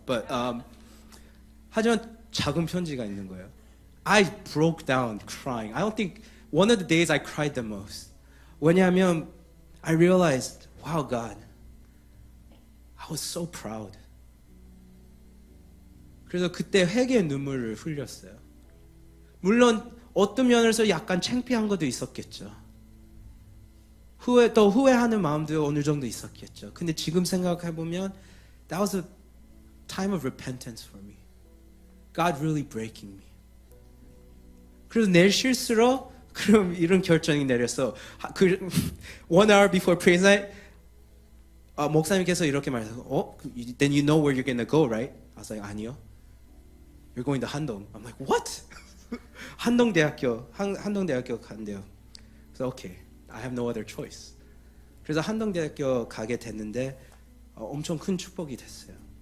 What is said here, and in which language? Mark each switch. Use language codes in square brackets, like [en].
[en] But [ko] 하지만 작은 편지가 있는 거예요. [en] I broke down crying. I don't think one of the days I cried the most. [ko] 왜냐하면 [en] I realized, wow, God, I was so proud. [ko] 그래서 그때 회개의 눈물을 흘렸어요. 물론 어떤 면에서 약간 창피한 것도 있었겠죠. 또 후회하는 마음도 어느 정도 있었겠죠. 근데 지금 생각해보면 [en] that was a time of repentance for me. God really breaking me. [ko] 그래서 내 실수로 그럼 이런 결정이 내렸어. [en] One hour before praise night, [ko] 목사님께서 이렇게 말했어요. [en] Then you know where you're gonna go, right? I was like, 아니요. You're going to 한동. I'm like, what? [ko] 한동대학교 간대요. 그래서 [en] okay, I have no other choice. [ko] 그래서 한동대학교 가게 됐는데 엄청 큰 축복이 됐어요.